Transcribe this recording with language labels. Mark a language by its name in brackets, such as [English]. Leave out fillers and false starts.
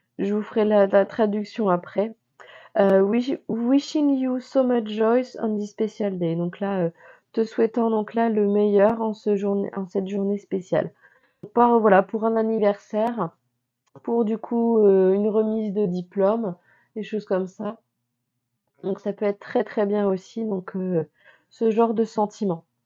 [French] Je vous ferai la traduction après. [English] Wishing you so much joy on this special day. [French] Donc là, te souhaitant donc là le meilleur en cette journée spéciale. Voilà, pour un anniversaire, pour du coup une remise de diplôme, des choses comme ça. Donc ça peut être très très bien aussi, donc ce genre de sentiment.